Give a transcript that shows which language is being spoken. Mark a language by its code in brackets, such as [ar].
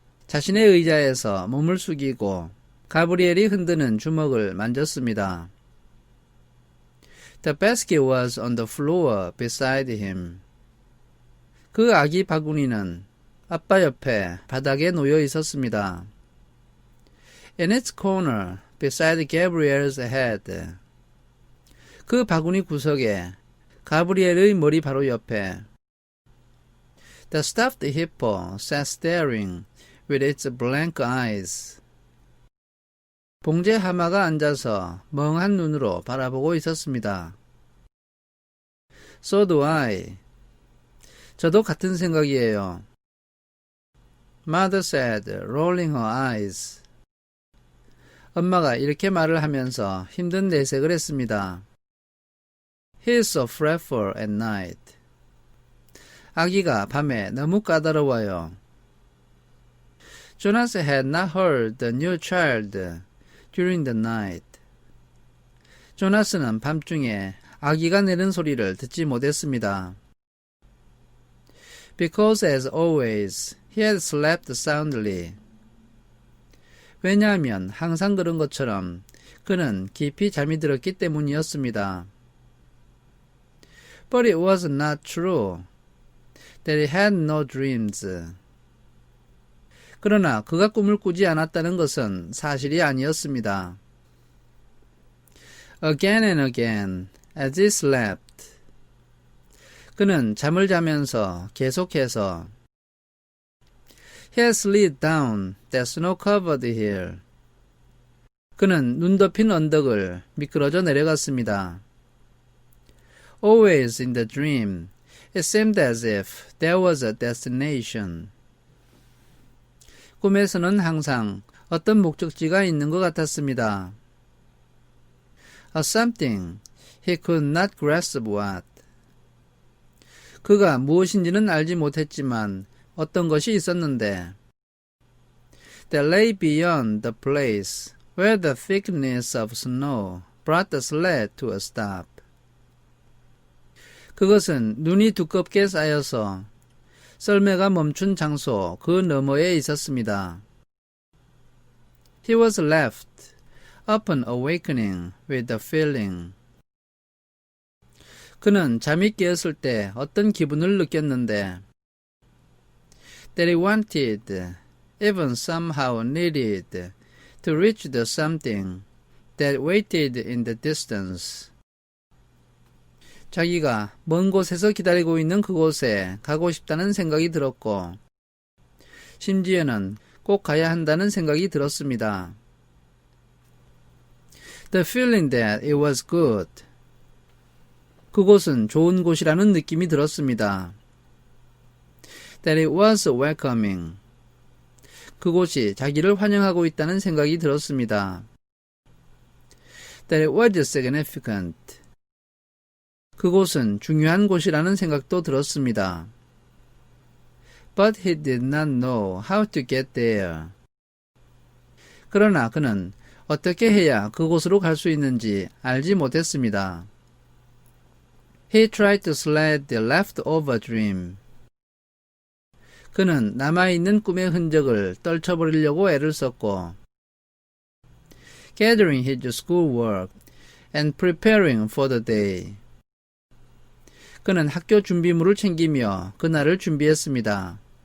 [ko] 자신의 의자에서 몸을 숙이고 가브리엘이 흔드는 주먹을 만졌습니다. [en] The basket was on the floor beside him. [ko] 그 아기 바구니는 아빠 옆에 바닥에 놓여 있었습니다. [en] In its corner, beside Gabriel's head. [ko] 그 바구니 구석에 가브리엘의 머리 바로 옆에 [en] The stuffed hippo sat staring with its blank eyes. [ko] 봉제 하마가 앉아서 멍한 눈으로 바라보고 있었습니다. [en] So do I. [ko] 저도 같은 생각이에요. [en] Mother said, rolling her eyes. [ko] 엄마가 이렇게 말을 하면서 힘든 내색을 했습니다. [en] He is so fretful at night. [ko] 아기가 밤에 너무 까다로워요. [en] Jonas had not heard the new child during the night. [ko] 조나스는 밤중에 아기가 내는 소리를 듣지 못했습니다. [en] Because as always, he had slept soundly. [ko] 왜냐하면 항상 그런 것처럼 그는 깊이 잠이 들었기 때문이었습니다. [en] But it was not true that he had no dreams. [ko] 그러나 그가 꿈을 꾸지 않았다는 것은 사실이 아니었습니다. [en] Again and again, as he slept. [ko] 그는 잠을 자면서 계속해서 [en] He had slid down that snow-covered hill. [ko] 그는 눈 덮인 언덕을 미끄러져 내려갔습니다. [en] Always in the dream, it seemed as if there was a destination. [ko] 꿈에서는 항상 어떤 목적지가 있는 것 같았습니다. [en] A something he could not grasp what. [ko] 그가 무엇인지는 알지 못했지만 어떤 것이 있었는데 [en] that lay beyond the place where the thickness of snow brought the sled to a stop. [ko] 그것은 눈이 두껍게 쌓여서 썰매가 멈춘 장소 그 너머에 있었습니다. [en] He was left upon awakening with the feeling. [ko] 그는 잠이 깨었을 때 어떤 기분을 느꼈는데 [en] that he wanted, even somehow needed, to reach the something that waited in the distance. [ko] 자기가 먼 곳에서 기다리고 있는 그곳에 가고 싶다는 생각이 들었고 심지어는 꼭 가야 한다는 생각이 들었습니다. [en] The feeling that it was good. [ko] 그곳은 좋은 곳이라는 느낌이 들었습니다. [en] That it was welcoming. [ko] 그곳이 자기를 환영하고 있다는 생각이 들었습니다. [en] That it was significant. [ko] 그곳은 중요한 곳이라는 생각도 들었습니다. [en] But he did not know how to get there. [ko] 그러나 그는 어떻게 해야 그곳으로 갈 수 있는지 알지 못했습니다. [en] He tried to sled the leftover dream. [ko] 그는 남아있는 꿈의 흔적을 떨쳐버리려고 애를 썼고 [en] gathering his schoolwork and preparing for the day. [ko] 그는 학교 준비물을 챙기며 그날을 준비했습니다.